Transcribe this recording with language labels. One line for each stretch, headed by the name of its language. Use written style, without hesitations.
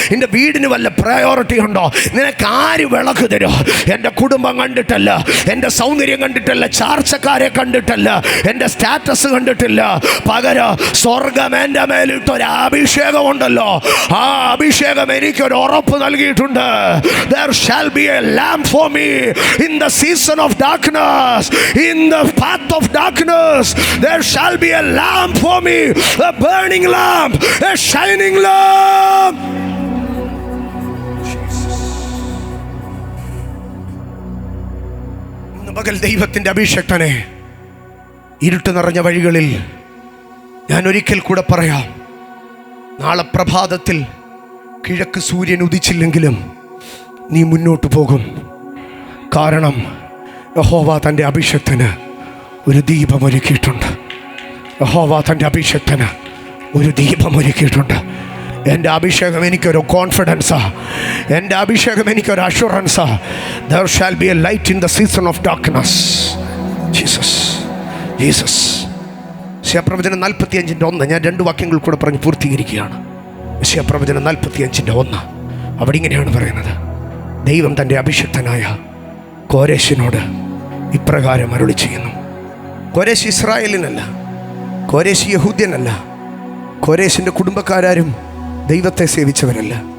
Malayalam: എൻ്റെ വീടിന് വല്ല പ്രയോറിറ്റി ഉണ്ടോ? നിനക്ക് ആര് വിളക്ക് തരും? എൻ്റെ കുടുംബം കണ്ടിട്ടല്ല, എൻ്റെ സൗന്ദര്യം കണ്ടിട്ടല്ല, ചാർച്ചക്കാരെ കണ്ടിട്ടല്ല, എൻ്റെ സ്റ്റാറ്റസ് കണ്ടിട്ടില്ല. പകരം സ്വർഗം എൻ്റെ മേലിട്ടൊരു അഭിഷേകം ഉണ്ടല്ലോ. ആ അഭിഷേകം എനിക്കൊരു ഉറപ്പ് നൽകിയിട്ടുണ്ട്.
English: There shall be a lamp for me in the season of darkness, in the path of darkness. There shall be a lamp for me, a burning lamp, a shining lamp.
Malayalam: ഇന്ന് പകൽ ദൈവത്തിൻ്റെ അഭിഷേകനെ ഇരുട്ട് നിറഞ്ഞ വഴികളിൽ ഞാൻ ഒരിക്കൽ കൂടെ പറയാം. നാളെ പ്രഭാതത്തിൽ കിഴക്ക് സൂര്യൻ ഉദിച്ചില്ലെങ്കിലും നീ മുന്നോട്ട് പോകും. കാരണം യഹോവ തൻ്റെ അഭിഷേകത്തിന് ഒരു ദീപം ഒരുക്കിയിട്ടുണ്ട്. യഹോവ തൻ്റെ അഭിഷേകത്തിന് ഒരു ദീപം ഒരുക്കിയിട്ടുണ്ട്. എൻ്റെ അഭിഷേകം എനിക്കൊരു കോൺഫിഡൻസാ, എൻ്റെ അഭിഷേകം എനിക്കൊരു അഷുറൻസാ.
English: There shall be a light in the season of darkness.
Malayalam: Jesus. യശയ്യാപ്രവചനം 45:1. ഞാൻ 2 വാക്യങ്ങൾ കൂടെ പറഞ്ഞ് പൂർത്തീകരിക്കുകയാണ്. യശയ്യാപ്രവചനം 45:1. അവിടെ ഇങ്ങനെയാണ് പറയുന്നത്, ദൈവം തൻ്റെ അഭിഷിക്തനായ കോരേശിനോട് ഇപ്രകാരം അരുളി ചെയ്യുന്നു. കോരേശ് ഇസ്രായേലിനല്ല, കോരേശ് യഹൂദ്യനല്ല, കോരേശിൻ്റെ കുടുംബക്കാരും ദൈവത്തെ സേവിച്ചവരല്ല.